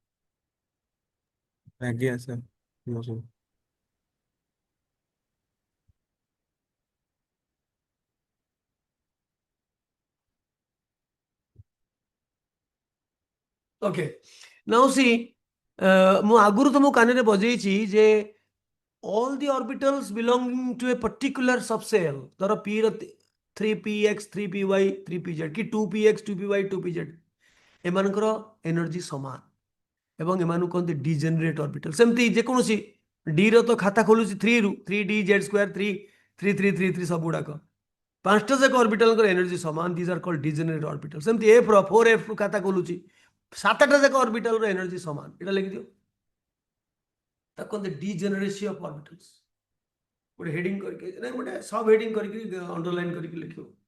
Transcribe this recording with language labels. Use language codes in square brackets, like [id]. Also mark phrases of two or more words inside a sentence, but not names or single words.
[or] ଆଜ୍ଞା ସାର୍ ହଁ ସାର୍ [en] okay now see [or] ମୁଁ ଆଗରୁ ତ ମୁଁ କାନରେ ବଜେଇଛି ଯେ [en] all the orbitals belonging to a particular subcell ଧର p ର 3px 3py 3pz କି 2px 2py 2pz [or] ଏମାନଙ୍କର ଏନର୍ଜି ସମାନ ଏବଂ ଏମାନଙ୍କୁ କହନ୍ତି [en] degenerate orbital [or] ସେମିତି ଯେକୌଣସି ଡି ର ତ ଖାତା ଖୋଲୁଛି 3 ରୁ 3d z ସ୍କୋୟାର 3 3 3 3 3 ସବୁ ଗୁଡାକ ପାଞ୍ଚଟା ଯାକ ଅର୍ବିଟାଲଙ୍କର ଏନର୍ଜି ସମାନ [en] these are called degenerate orbital [or] ସେମିତି ଏଫ୍ ର 4f ରୁ ଖାତା ଖୋଲୁଛି ସାତଟା ଯାକ ଅର୍ବିଟାଲର ଏନର୍ଜି ସମାନ ଏଇଟା ଲେଖିଦିଅ ତାକୁ କହନ୍ତି [en] degeneracy of orbitals [or] ଗୋଟେ ହେଡିଂ କରିକି ନାଇଁ ଗୋଟେ [en] sub heading [or] କରିକି ଅଣ୍ଡରଲାଇନ୍ କରିକି ଲେଖିବ